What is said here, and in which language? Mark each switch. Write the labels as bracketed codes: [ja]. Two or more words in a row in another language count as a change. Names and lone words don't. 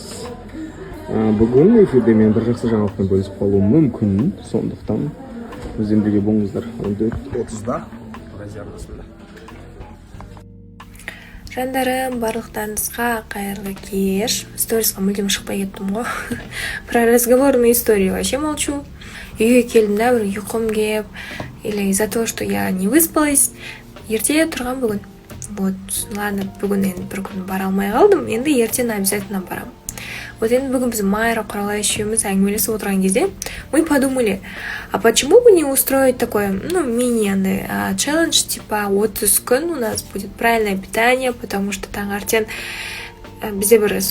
[kk] Бүгін эфирде мен бір жақсы жаңалықпен бөлісіп қалуым мүмкін, сондықтан бізден бірге болыңыздар. 14:30-да Азия арнасында. Жандарым, барлықтарыңызға қайырлы кеш. Сторисқа мүлдем шықпай кеттім ғой. [ru] Про разговорную историю вообще молчу. [kk] Үйге келдім да, бір ұйқым кеп, [ru] или из-за того, что я не выспалась, [kk] ерте тұрған бүгін. [ru] Вот, ладно, [kk] бүгін енді бір күн бара алмай қалдым, енді ертең обязательно барам. [ru] Вот [kk] енді бүгін біз Майра Құралай үшеуміз әңгімелесіп отырған кезде [ru] мы подумали, а почему бы не устроить такой, мини-челлендж, типа [kk] 30 күн [ru] у нас будет правильное питание, потому что [kk] таңертең бізде бір